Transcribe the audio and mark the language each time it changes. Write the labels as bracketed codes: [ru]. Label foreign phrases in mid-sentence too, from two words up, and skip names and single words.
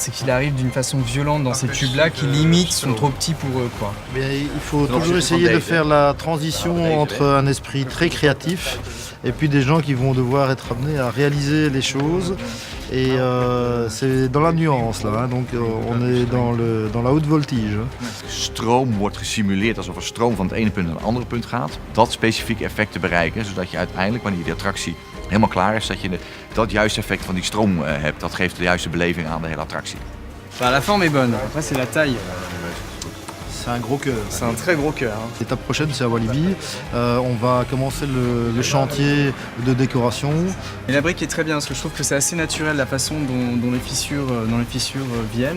[fr] C'est qu'il arrive d'une façon violente dans ces tubes-là qui, limite, sont trop petits pour eux, quoi. Mais il faut toujours essayer de faire la transition entre un esprit très créatif et puis des gens qui vont devoir être amenés à réaliser les choses. Et c'est dans la nuance, là, hein. Donc on est dans la haute voltige. [nl] Stroom wordt gesimuleerd alsof er stroom van het ene punt naar het andere punt gaat. Dat specifieke effect te bereiken, zodat je uiteindelijk, wanneer die attractie helemaal klaar is, dat je dat juiste effect van die stroom hebt. Dat geeft de juiste beleving aan de hele attractie. [fr] La forme est bonne, après c'est la taille. C'est un gros cœur. C'est un très gros cœur. Hein. L'étape prochaine, c'est à Walibi. On va commencer le chantier de décoration. Et la brique est très bien parce que je trouve que c'est assez naturel la façon dont les fissures viennent.